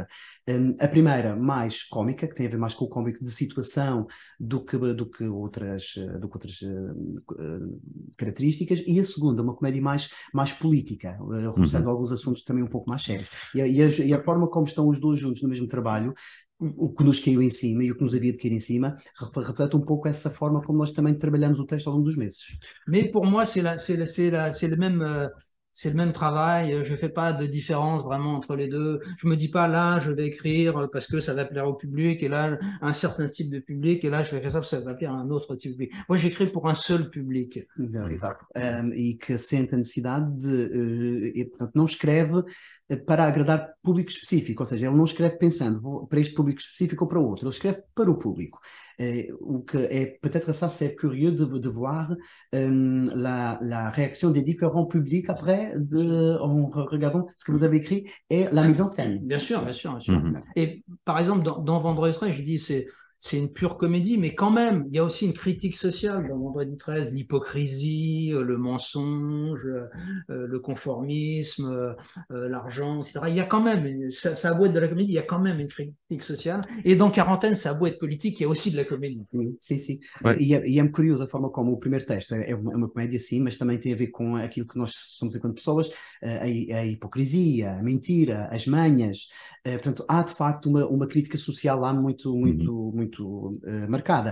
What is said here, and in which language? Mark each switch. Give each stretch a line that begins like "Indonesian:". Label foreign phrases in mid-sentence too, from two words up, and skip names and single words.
Portuguese: A primeira, mais cómica, que tem a ver mais com o cómico de situação do que outras características, e a segunda, uma comédia mais política, roçando alguns assuntos também um pouco mais sérios. E a forma como estão os dois juntos no mesmo trabalho, o que nos caiu em cima e o que nos havia de cair em cima, reflete um pouco essa forma como nós também trabalhamos o texto ao longo dos meses.
French: Mais pour moi, c'est le même travail. Je fais pas de différence vraiment entre les deux. Je me dis pas là, je vais écrire parce que ça va plaire au public, et là, un certain type de public, et là, je vais faire ça parce que ça va plaire à un autre type de public. Moi, j'écris pour un seul public.
Portuguese: Exato. E que sente a necessidade e, portanto, não escreve para agradar público específico, ou seja, ele não escreve pensando para este público específico ou para outro, ele escreve para o público.
French: O que est peut-être ça, c'est curieux de voir la réaction des différents publics après, en regardant ce que vous avez écrit et la mise en scène. Bien sûr, bien sûr, bien sûr. Et par exemple, dans Vendredi 13, je dis c'est une pure comédie, mais quand même, il y a aussi une critique sociale dans Vendredi 13, l'hypocrisie, le mensonge, le conformisme, l'argent, etc. Il y a quand même, ça a beau être de la comédie, il y a quand même une critique sociale. Et dans Quarantaine, ça a beau être politique, il y a aussi de la comédie.
Portuguese: Sim, sim. Ouais. E é curioso a forma como o primeiro texto é uma comédia, sim, mas também tem a ver com aquilo que nós somos enquanto pessoas, a hipocrisia, a mentira, as manhas. Portanto, há de facto uma crítica social lá muito muito marcada.